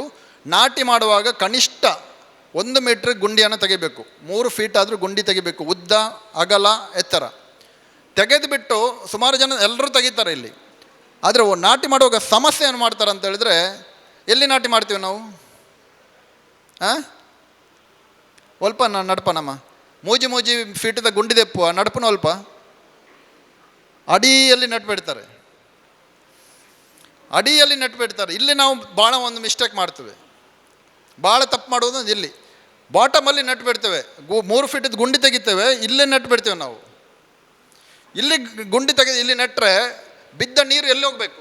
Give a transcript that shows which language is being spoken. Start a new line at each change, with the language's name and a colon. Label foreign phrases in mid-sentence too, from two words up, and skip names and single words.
Kannada: ನಾಟಿ ಮಾಡುವಾಗ ಕನಿಷ್ಠ 1 ಮೀಟ್ರ್ ಗುಂಡಿಯನ್ನು ತೆಗಿಬೇಕು, 3 ಫೀಟ್ ಆದರೂ ಗುಂಡಿ ತೆಗಿಬೇಕು, ಉದ್ದ ಅಗಲ ಎತ್ತರ ತೆಗೆದುಬಿಟ್ಟು ಸುಮಾರು ಜನ ಎಲ್ಲರೂ ತೆಗಿತಾರೆ ಇಲ್ಲಿ. ಆದರೆ ನಾಟಿ ಮಾಡುವಾಗ ಸಮಸ್ಯೆ ಏನು ಮಾಡ್ತಾರೆ ಅಂತ ಹೇಳಿದ್ರೆ, ಎಲ್ಲಿ ನಾಟಿ ಮಾಡ್ತೀವಿ ನಾವು?
Tulu: ಒಲ್ಪ ನಡಪ ನಮ್ಮ ಮೂಜಿ ಫೀಟಿದ ಗುಂಡಿ ದೆಪ್ಪುವ ನಡಪನ ಅಲ್ಪ
Kannada: ಅಡಿಯಲ್ಲಿ ನೆಟ್ಬಿಡ್ತಾರೆ, ಅಡಿಯಲ್ಲಿ ನೆಟ್ಬಿಡ್ತಾರೆ. ಇಲ್ಲಿ ನಾವು ಭಾಳ ಒಂದು ಮಿಸ್ಟೇಕ್ ಮಾಡ್ತೇವೆ, ಭಾಳ ತಪ್ಪು ಮಾಡೋದು ಇಲ್ಲಿ ಬಾಟಮಲ್ಲಿ ನೆಟ್ಬಿಡ್ತೇವೆ. 3 ಫೀಟಿದ ಗುಂಡಿ ತೆಗಿತೇವೆ, ಇಲ್ಲೇ ನೆಟ್ಬಿಡ್ತೇವೆ ನಾವು. ಇಲ್ಲಿ ಗುಂಡಿ ತೆಗೆದು ಇಲ್ಲಿ ನೆಟ್ಟರೆ ಬಿದ್ದ ನೀರು ಎಲ್ಲಿ ಹೋಗಬೇಕು?